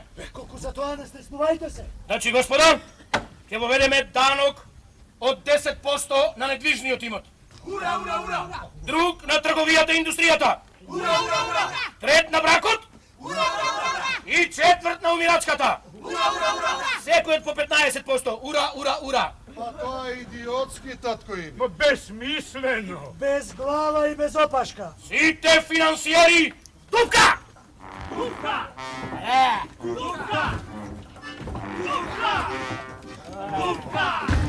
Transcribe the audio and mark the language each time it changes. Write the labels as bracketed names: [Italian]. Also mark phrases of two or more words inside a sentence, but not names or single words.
[Macedonian] Колку за тоа не стреснувајте се. Значи, господа, ќе воведеме данок од 10% на недвижниот имот. Ура, ура, ура! Друг на трговијата и индустријата. Ура, ура, ура! Трет на бракот. Ура, ура, ура! И четврт на умирачката. Ура, ура, ура! Секој по 15%. Ура, ура, ура. Па тоа е идиотски, татко Иви. Ма безсмислено! Без глава и без опашка. Сите финансиери, дупка! Тука! Тука! Тука!